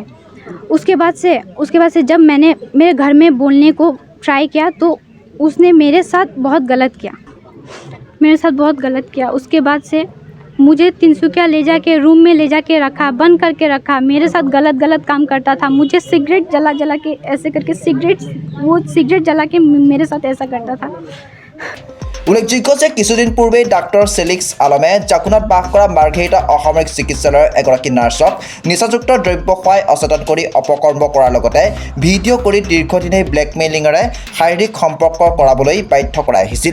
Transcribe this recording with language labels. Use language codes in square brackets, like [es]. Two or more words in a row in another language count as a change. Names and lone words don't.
[hi] उसके बाद से जब मैंने मेरे घर में बोलने को ट्राई किया तो उसने मेरे साथ बहुत गलत किया। उसके बाद से मुझे तिनसुकिया ले जाके रूम में ले जाके रखा, बंद करके रखा। मेरे साथ गलत काम करता था। मुझे सिगरेट जला के ऐसे करके सिगरेट जला के मेरे साथ ऐसा करता था। [as] উল্লেখযোগ্য যে কিছুদিন পূৰ্বে ডাক্তৰ চেলিক্স আলমে জাকুনাত বাস কৰা মাৰ্ঘেৰিটা অসামৰিক চিকিৎসালয়ৰ এগৰাকী নাৰ্ছক নিচাযুক্ত দ্ৰব্য খুৱাই অচেতন কৰি অপকৰ্ম কৰাৰ লগতে ভিডিঅ' কৰি দীৰ্ঘদিনীয়া ব্লেকমেইলিঙেৰে শাৰীৰিক সম্পৰ্ক কৰাবলৈ বাধ্য কৰাই আহিছিল।